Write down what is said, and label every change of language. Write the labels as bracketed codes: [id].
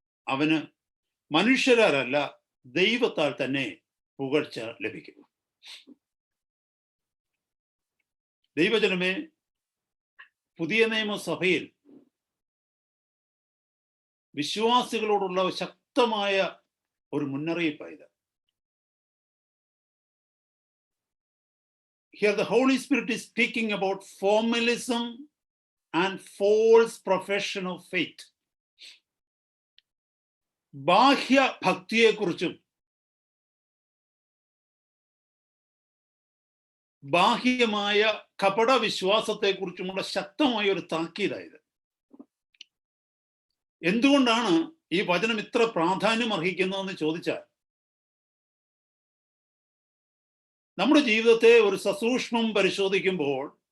[ml] അവന് മനുഷ്യരാലല്ല ദൈവത്താൽ തന്നെ പുകഴ്ച ലഭിക്കും. ദൈവജനമേ, പുതിയ നിയമസഭയിൽ വിശ്വാസികളോടുള്ള ശക്തമായ ഒരു മുന്നറിയിപ്പായത്. [en] Here the Holy Spirit is speaking about formalism and false profession of faith. [ml] ബാഹ്യ ഭക്തിയെക്കുറിച്ചും ബാഹ്യമായ കപട വിശ്വാസത്തെക്കുറിച്ചുമുള്ള ശക്തമായ ഒരു താക്കീതായത്. എന്തുകൊണ്ടാണ് ഈ വചനം ഇത്ര പ്രാധാന്യം അർഹിക്കുന്നതെന്ന് ചോദിച്ചാൽ, നമ്മുടെ ജീവിതത്തെ ഒരു സസൂക്ഷ്മം പരിശോധിക്കുമ്പോൾ